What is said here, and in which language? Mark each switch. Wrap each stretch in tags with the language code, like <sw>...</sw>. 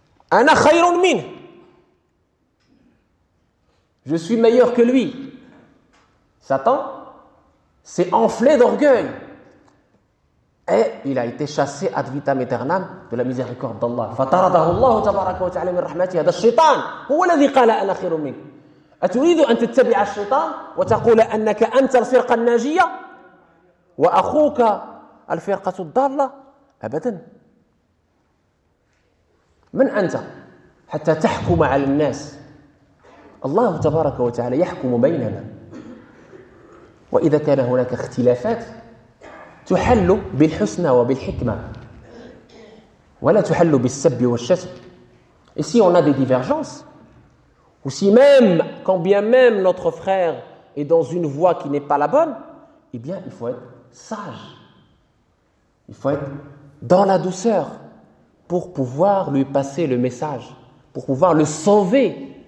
<ar>Ana khayrun min,</ar> <fr>je suis meilleur que lui. Satan s'est enflé d'orgueil. Et il a été chassé ad vitam aeternam de la miséricorde d'Allah.</fr> <ar>فَتَرَدَهُ اللَّهُ تَبَارَكَ وَتَعَلَى مِنْ رَحْمَتِهِ هذا الشيطان هو الذي قال أنا خير منك أتريد أن تتبع الشيطان وتقول أنك أنت الفرقة الناجية وأخوك الفرقة الضالة أبدا من أنت حتى تحكم على الناس الله تبارك وتعالى يحكم بيننا وإذا كان هناك اختلافات تحل بالحسنى وبالحكمة ولا تحل بالسب والشتم.</ar> <fr>Et si on a des divergences, ou si même, quand bien même notre frère est dans une voie qui n'est pas la bonne, eh bien il faut être sage, il faut être dans la douceur pour pouvoir lui passer le message, pour pouvoir le sauver.</fr>